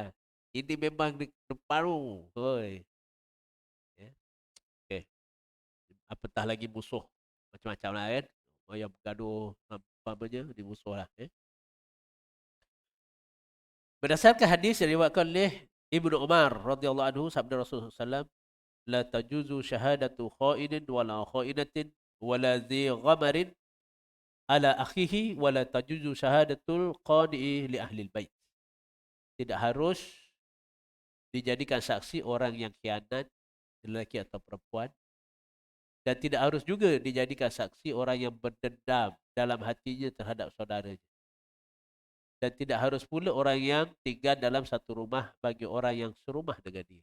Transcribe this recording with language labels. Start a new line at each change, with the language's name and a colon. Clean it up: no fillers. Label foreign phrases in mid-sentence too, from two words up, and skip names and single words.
Malay: Ini memang paru. Oi. Ya. Okay. Apatah lagi musuh. Macam-macam lah kan. Orang yang bergaduh apa-apanya, dia musuh lah. Berdasarkan hadis yang diriwayatkan oleh Ibnu Umar
Arabic: رضي الله عنه,
Malay: sabda Rasulullah SAW,
Arabic: لا تجوز شهادة خائن ولا خائنة ولا ذي غمر على أخيه ولا تجوز شهادة القانع لأهل بيت.
Malay: Tidak harus dijadikan saksi orang yang khianat, lelaki atau perempuan, dan tidak harus juga dijadikan saksi orang yang berdendam dalam hatinya terhadap saudaranya. Dan tidak harus pula orang yang tinggal dalam satu rumah bagi orang yang serumah dengan dia.